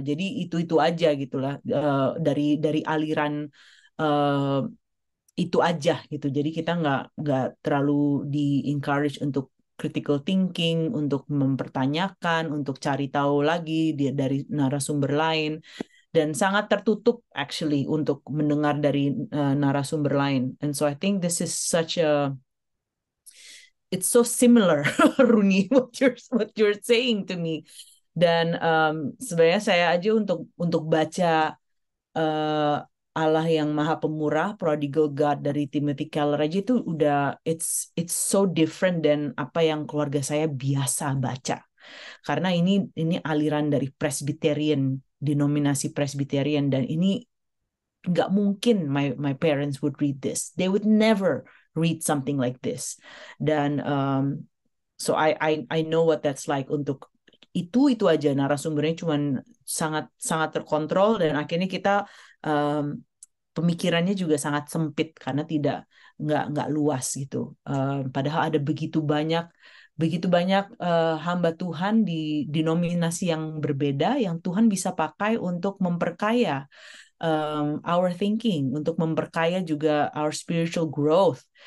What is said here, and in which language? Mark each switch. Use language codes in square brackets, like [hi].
[id] Jadi itu aja gitulah dari aliran eh, itu aja gitu. Jadi kita nggak terlalu di encourage untuk critical thinking, untuk mempertanyakan, untuk cari tahu lagi dari narasumber lain dan sangat tertutup actually untuk mendengar dari narasumber lain. [en] And so I think this is such a it's so similar Runi what you're saying to me. [id] Dan sebenarnya saya aja untuk baca uh, Allah yang Maha Pemurah, Prodigal God dari Timothy Keller aja itu udah [en] it's so different [id] dan apa yang keluarga saya biasa baca. Karena ini aliran dari Presbyterian, denominasi Presbyterian dan ini nggak mungkin [en] my parents would read this. They would never read something like this. [id] Dan [en] so I know what that's like [id] untuk itu aja narasumbernya cuman sangat sangat terkontrol dan akhirnya kita um, pemikirannya juga sangat sempit karena nggak luas gitu. Padahal ada begitu banyak hamba Tuhan di denominasi yang berbeda yang Tuhan bisa pakai untuk memperkaya [en] our thinking, [id] untuk memperkaya juga [en] our spiritual growth.